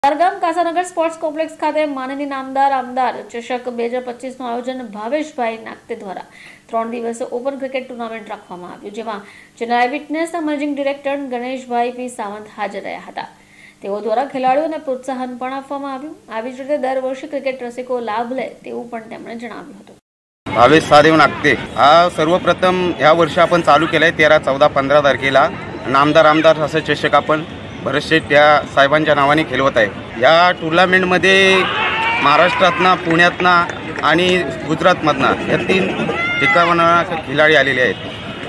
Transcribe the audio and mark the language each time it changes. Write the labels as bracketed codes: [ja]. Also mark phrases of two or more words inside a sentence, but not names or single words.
[gu] ગામ કાસાનગર [en] sports complex [gu] ખાતે માનનીય નામદાર આમદાર ચષક 2025નું આયોજન ભાવેશભાઈ નાગતે દ્વારા 3 દિવસીય [en] open cricket tournament [gu] રાખવામાં આવ્યું, જેમાં [en] general witness managing director [gu] ગણેશભાઈ પી સાવંત હાજર રહ્યા હતા। તેઓ દ્વારા ખેલાડીઓને પ્રોત્સાહન પણ આપવામાં આવ્યું। આવી જ રીતે દર વર્ષે ક્રિકેટ રસિકો લાભ લે તેવું પણ તેમણે જણાવ્યું હતું। [mr] भावेश सादेव नागते हा सर्वप्रथम ह्या वर्षी आपण चालू केलाय 13, 14, 15 तारखेला नामदार आमदार असं चषक आपण भरत शेठ या साहेबांच्या नावाने खेळवत आहे। या टुर्नामेंटमध्ये महाराष्ट्रातना, पुण्यातना आणि गुजरातमधनं या 3 ठिकाणा खिलाडी आलेले आहेत।